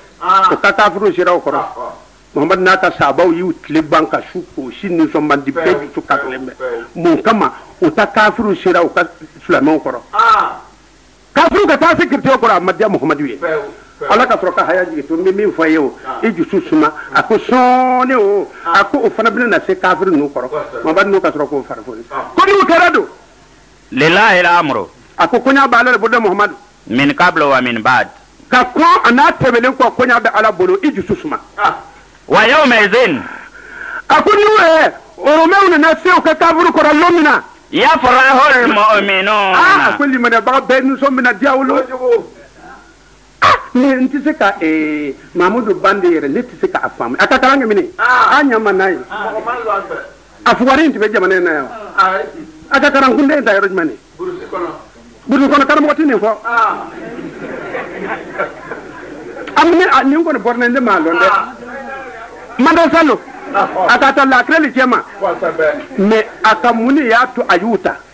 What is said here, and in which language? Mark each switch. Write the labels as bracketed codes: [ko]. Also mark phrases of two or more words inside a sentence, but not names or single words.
[bm] o ka kafiriw sera o kɔrɔ Muhamadu n'a ka sahabaw y'u tile ban ka su ko si nisɔn man di bɛɛ dusu kasilen bɛ mun kama u ta kafiriw sera u ka silamɛw kɔrɔ kafiriw ka taa se chrétien kɔrɔ a ma diya Muhamadu ye Ala ka sɔrɔ ka haya jigin to n bɛ min fɔ ye o i dusu suma a ko sɔɔni o a ko o fana bɛna na se kafiri ninnu kɔrɔ Muhamadu n'o ka sɔrɔ k'o fari foni ko n'o kɛra don [ar] لله الأمر [bm] a ko koɲa bɛ Ala de bolo dɛ Muhamadu [ar] من قبل ومن بعد [bm] ka kɔn a n'a tɛmɛlen kɔ koɲa bɛ Ala bolo i dusu suma [ar] ويومئذ [bm] a ko n'u ye oromɛw nana se u ka kafiri kɔrɔ don min na [ar] يفرح المؤمنون [bm] a ko limanɛbaga bɛɛ nisɔn bɛna diya olu mais n tɛ se ka Mahamudu Bande yɛrɛ ne tɛ se k'a faamu a ka kalan kɛ mini a ɲama n'a ye a fugari in tɛ bɛ jamana in na yan a ka kalan kunde in ta yɔrɔ jumɛn burusi kɔnɔ karamɔgɔ tɛ nin fɔ nin kɔni bɔra ne m'a dɔn dɛ Manda Salo a ka taa lakirali cɛ ma mais a ka mun de y'a to a y'u ta